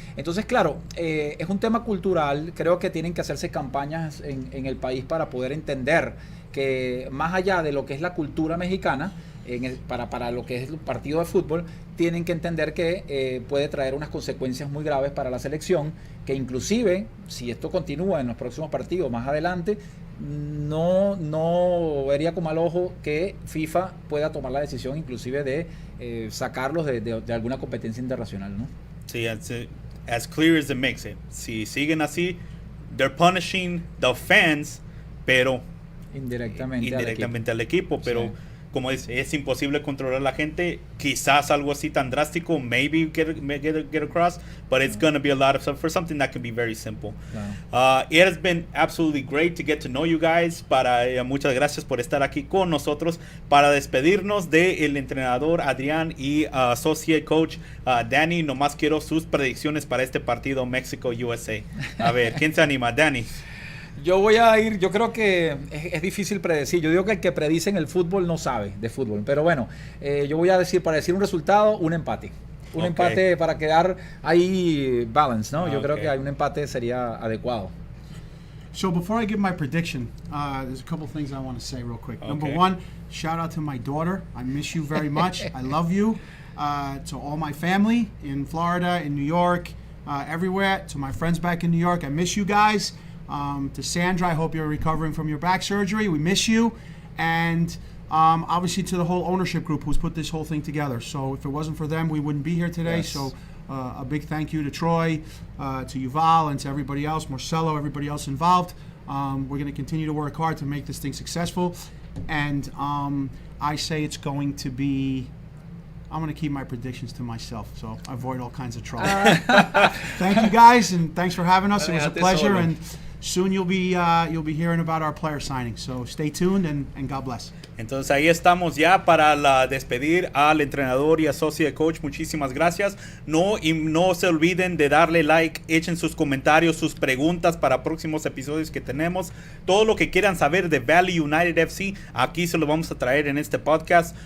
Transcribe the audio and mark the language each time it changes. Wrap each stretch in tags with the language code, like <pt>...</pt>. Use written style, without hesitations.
<es>Entonces, claro, es un tema cultural. Creo que tienen que hacerse campañas en el país para poder entender que más allá de lo que es la cultura mexicana, para lo que es el partido de fútbol, tienen que entender que puede traer unas consecuencias muy graves para la selección, que inclusive, si esto continúa en los próximos partidos más adelante, no vería con mal ojo que FIFA pueda tomar la decisión inclusive de sacarlos de alguna competencia internacional, ¿no?</es> <en>Sí, as clear as it makes it.</en> <es>Si siguen así,</es> <en>they're punishing the fans,</en> <es>pero indirectamente al equipo, pero sí. Como es imposible controlar a la gente. Quizás algo así tan drástico,</es> <en>maybe get across, but it's going to be a lot of stuff for something that can be very simple. Wow. It has been absolutely great to get to know you guys.</en> <es>Muchas gracias por estar aquí con nosotros. Para despedirnos del entrenador Adrián y associate coach Danny, nomás quiero sus predicciones para este partido México-USA. A ver, ¿quién se anima? Danny. Yo creo que es difícil predecir. Yo digo que el que predice en el fútbol no sabe de fútbol. Pero bueno, yo voy a decir, para decir un resultado, un empate. Un empate para quedar ahí balance, ¿no? Yo creo que hay un empate sería adecuado.</es> <en>So before I give my prediction, there's a couple things I want to say real quick. Number Okay. one, shout out to my daughter. I miss you very much. I love you. To all my family in Florida, in New York, everywhere. To my friends back in New York, I miss you guys. To Sandra, I hope you're recovering from your back surgery. We miss you. And obviously to the whole ownership group who's put this whole thing together. So if it wasn't for them, we wouldn't be here today. Yes. So a big thank you to Troy, to Yuval, and to everybody else, Marcelo, everybody else involved. We're going to continue to work hard to make this thing successful. And I say it's going to be, I'm going to keep my predictions to myself, so avoid all kinds of trouble. Thank you guys, and thanks for having us. It was a</en> <es>Déjate</es> <en>pleasure,</en> <es>solo.</es> <en>and soon you'll be hearing about our player signing. So stay tuned, and God bless.</en> <es>Entonces ahí estamos ya para despedir al entrenador y associate coach. Muchísimas gracias. No se olviden de darle like, echen sus comentarios, sus preguntas para próximos episodios que tenemos. Todo lo que quieran saber de Valle United FC, aquí se lo vamos a traer en este podcast.</es>